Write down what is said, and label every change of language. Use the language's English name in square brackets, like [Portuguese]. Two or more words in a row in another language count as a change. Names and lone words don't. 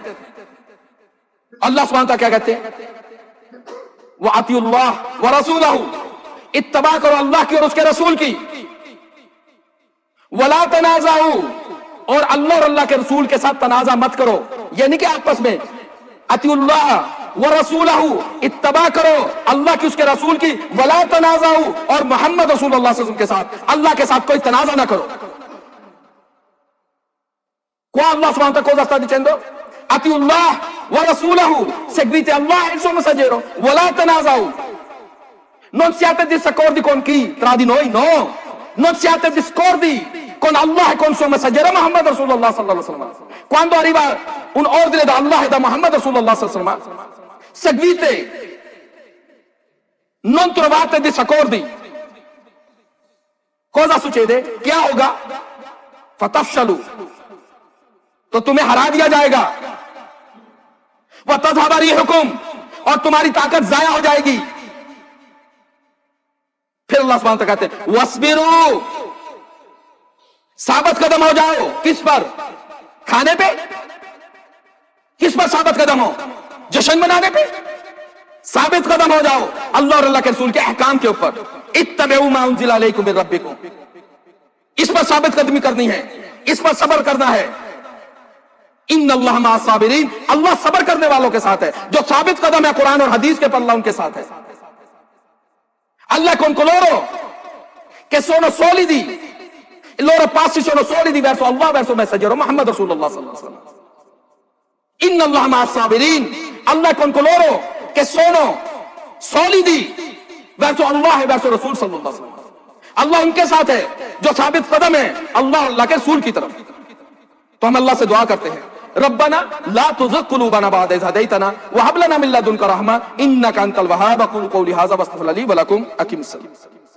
[Arabic] الله سبحانه وتعالى [Hindi] क्या कहते हैं? [Arabic] وأطيعوا الله ورسوله, [Hindi] इत्तबा करो अल्लाह की और उसके रसूल की। [Arabic] ولا تنازعوا, [Hindi] और अल्लाह और अल्लाह के रसूल के साथ तनाजा मत करो, यानी कि आपस में। [Arabic] أطيعوا الله ورسوله, [Hindi] इत्तबा करो अल्लाह की उसके रसूल की। [Arabic] ولا تنازعوا, [Hindi] और मोहम्मद [Arabic] رسول الله صلى الله عليه وسلم [Hindi] के साथ, अल्लाह के साथ कोई तनाजा ना करो। [Italian] Qua [Arabic] الله سبحانه وتعالى [Italian] cosa sta dicendo? [Arabic] أطيعوا الله ورسوله, [Italian] seguite Allah e il suo messaggero. [Arabic] ولا تنازعوا, [Italian] non siate disaccordi con chi? Tra di noi, no. Non siate discordi con Allah e con il suo messaggero Muhammad [Arabic] رسول الله صلى الله عليه وسلم. [Italian] Quando arriva un ordine da Allah e da Muhammad [Arabic] رسول الله صلى الله عليه وسلم, [Italian] seguite, non trovate disaccordi. Cosa succede? [Hindi] क्या होगा? fatafshalu, तो तुम्हें हरा दिया जाएगा। [Arabic] وتذهب حكم, [Hindi] और तुम्हारी ताकत जाया हो जाएगी। फिर [Arabic] الله سبحانه وتعالى [Hindi] कहते हैं वस्बिरू, साबित कदम हो जाओ। किस पर? खाने पे? किस पर साबित कदम हो? जश्न मनाने पे? साबित कदम हो जाओ अल्लाह और अल्लाह के रसूल के अहकाम के ऊपर। [Arabic] اتبعوا ما أنزل إليكم من ربكم, [Hindi] इस पर साबित कदमी करनी है, इस पर सब्र करना है। [Arabic] إن الله مع الصابرين, [Hindi] अल्लाह सब्र करने वालों के साथ है। जो साबित कदम है कुरान और हदीस के पर, अल्लाह उनके साथ है। [Italian] Allah con coloro che sono solidi, i loro passi sono solidi verso Allah, verso il messaggero Muhammad [Arabic] رسول الله صلى الله عليه وسلم. إن الله مع الصابرين, [Italian] Allah con coloro che sono solidi verso Allah e verso [Arabic] رسول صلى الله عليه وسلم. [Hindi] Allah उनके साथ है जो साबित कदम है अल्लाह अल्लाह के रसूल की तरफ। तो हम अल्लाह से दुआ करते हैं, [Arabic] ربنا لا تزغ قلوبنا بعد إذ هديتنا وهب لنا من لدنك رحمة إنك أنت الوهاب. أقول قولي هذا وأستغفر الله لي ولكم. أقيموا الصلاة.